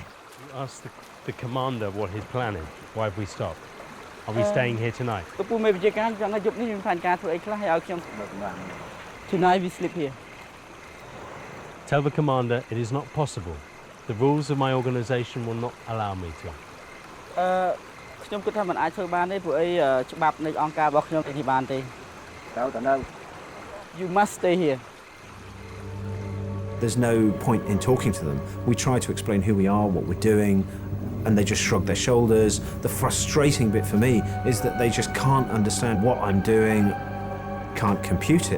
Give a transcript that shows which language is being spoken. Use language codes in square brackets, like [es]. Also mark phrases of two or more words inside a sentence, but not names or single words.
[en] You ask the commander what his plan is. Why have we stopped? Are we staying here tonight? Tonight we sleep here. Tell the commander it is not possible. The rules of my organisation will not allow me to. [km] ខ្ញុំគិតថាមិនអាចធ្វើបានទេព្រោះអីច្បាប់នៃអង្គការរបស់ខ្ញុំនេះបានទេត្រូវតែនៅ [en] You must stay here. There's no point in talking to them. We try to explain who we are, what we're doing, and they just shrug their shoulders. The frustrating bit for me is that they just can't understand what I'm doing, can't compute it.